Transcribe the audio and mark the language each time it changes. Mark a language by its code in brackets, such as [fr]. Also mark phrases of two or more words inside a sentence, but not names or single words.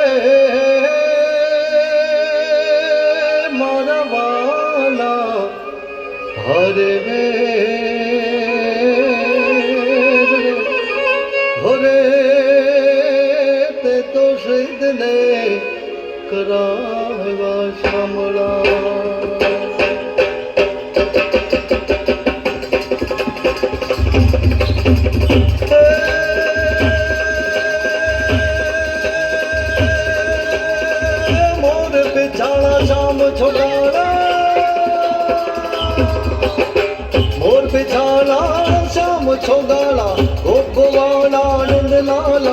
[gu] મારા વાલા હરે રે હરે તે તો શહીદને કરાવ્યા શામળા [hi] शाम छोड़ाना मोर पिछाला शाम छोगाला गोपवाला नंद लाला